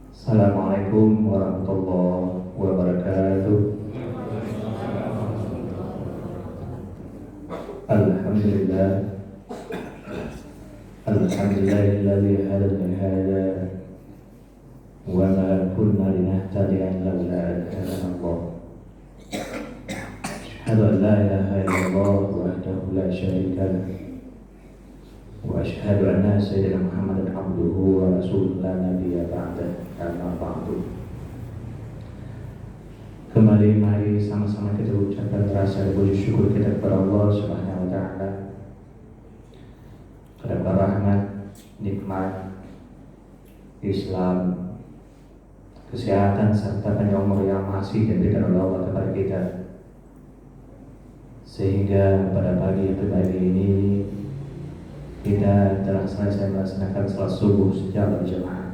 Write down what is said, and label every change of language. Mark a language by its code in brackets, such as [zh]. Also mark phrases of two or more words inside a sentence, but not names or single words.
[ar] السلام عليكم ورحمة الله وبركاته. Alhamdulillah. الحمد لله الذي هدانا لهذا وما كنا لنهتدي لولا أن هدانا الله. أشهد أن لا إله إلا الله وحده لا شريك له. وأشهد أن سيدنا محمدا عبده ورسوله لا نبي بعده. أما بعد. [id] Kembali mari sama-sama kita ucapkan rasa puji syukur kita kepada Allah Subhanahu wa taala karena rahmat, nikmat Islam, kesehatan serta panjang umur yang masih diberikan oleh Allah kepada kita, sehingga pada pagi yang berbahagia ini kita telah selesai melaksanakan salat subuh secara berjamaah.